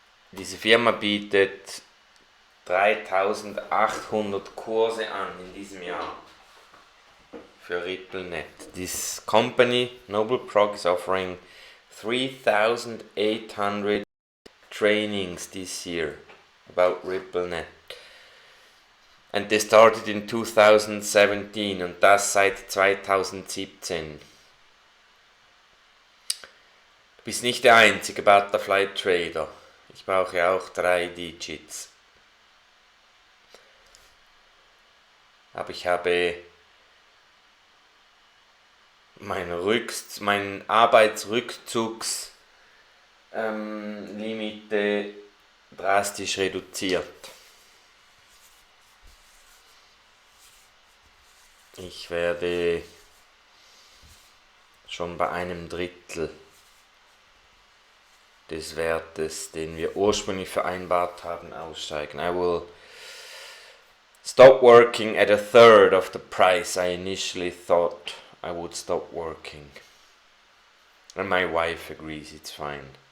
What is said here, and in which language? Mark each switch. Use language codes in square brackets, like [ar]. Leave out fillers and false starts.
[de] Diese Firma bietet 3800 Kurse an in diesem Jahr für RippleNet. [en] This company, Nobleprog, is offering 3,800 trainings this year about RippleNet. And they started in 2017 [de] und das seit 2017. Du bist nicht der einzige Butterfly Trader. Ich brauche auch 3 Digits. Aber ich habe mein Arbeitsrückzugslimite drastisch reduziert. Ich werde schon bei einem Drittel des Wertes, den wir ursprünglich vereinbart haben, aussteigen. [en] I will stop working at a third of the price I initially thought I would stop working. And my wife agrees it's fine.